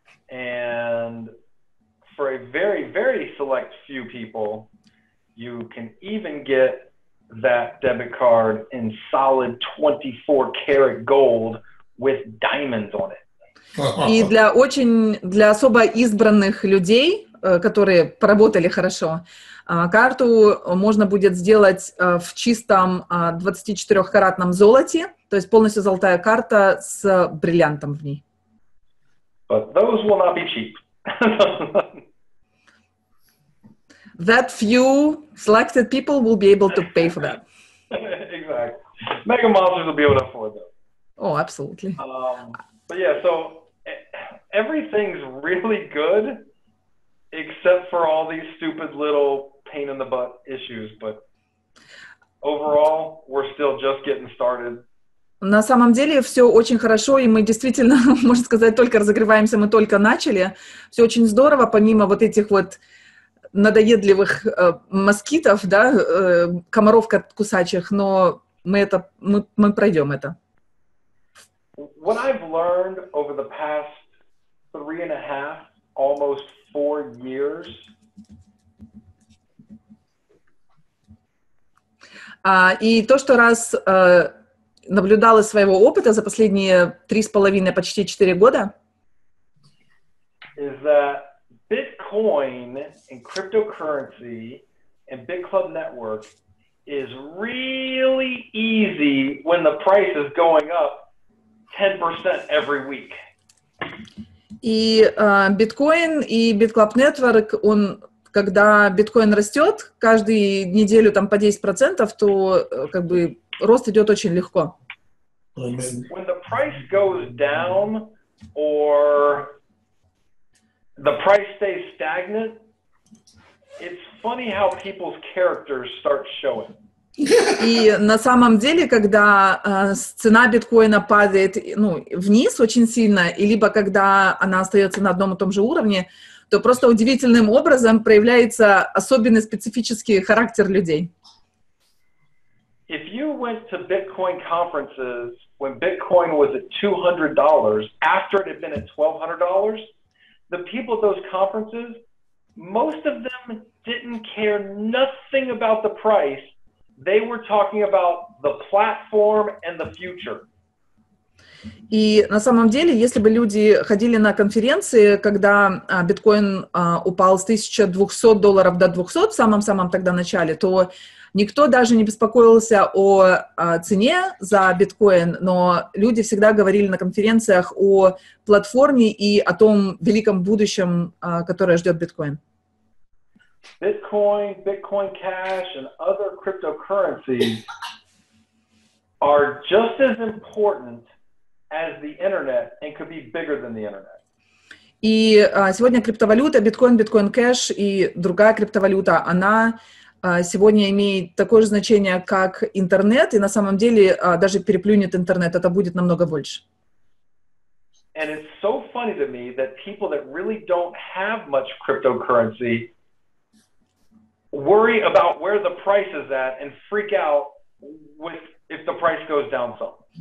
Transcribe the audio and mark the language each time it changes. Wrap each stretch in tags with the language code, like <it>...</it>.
<en>And for a very, very select few people, you can even get that debit card in solid 24-karat gold with diamonds on it.</en> <ru>И для особо избранных людей, которые поработали хорошо, карту можно будет сделать в чистом 24-каратном золоте, то есть полностью золотая карта с бриллиантом в ней.</ru> <en>But those will not be cheap. That few selected people will be able to pay for that. Exactly. Mega monsters will be able to afford them. Oh, absolutely. But yeah, so everything's really good except for all these stupid little pain in the butt issues. But overall, we're still just getting started.</en> <ru>На самом деле все очень хорошо, и мы действительно, можно сказать, только разогреваемся, мы только начали. Все очень здорово, помимо вот этих вот надоедливых москитов, да, комаров кусачих, но мы пройдем это.</ru> <en>What I've learned over the past 3.5, almost 4 years.</en> <ru>И то, что раз наблюдала из своего опыта за последние 3,5, почти 4 года,</ru> <en>is that Bitcoin and cryptocurrency and BitClub Network is really easy when the price is going up 10% every week.</en> <ru>И биткоин и BitClub Network, он, когда биткоин растет каждую неделю там по 10%, то как бы рост идет очень легко.</ru> <en>When the price goes down or the price stays stagnant, it's funny how people's characters start showing.</en> <ru>И на самом деле, когда цена биткоина падает вниз очень сильно, и либо когда она остается на одном и том же уровне, то просто удивительным образом проявляется особенный специфический характер людей.</ru> <en>If you went to Bitcoin conferences when Bitcoin was at $200, after it had been at $1,200, the people at those conferences, most of them didn't care nothing about the price. They were talking about the platform and the future.</en> <ru>И на самом деле, если бы люди ходили на конференции, когда биткоин упал с $1200 до 200 в самом-самом тогда начале, то никто даже не беспокоился о цене за биткоин, но люди всегда говорили на конференциях о платформе и о том великом будущем, которое ждет биткоин.</ru> <en>Bitcoin, Bitcoin Cash, and other cryptocurrencies are just as important as the internet and could be bigger than the internet.</en> <ru>И сегодня криптовалюта, биткоин, биткоин кэш и другая криптовалюта, она сегодня имеет такое же значение, как интернет, и на самом деле даже переплюнет интернет, это будет намного больше.</ru> <en>And it's so funny to me that people that really don't have much cryptocurrency worry about where the price is at and freak out if the price goes down some.</en>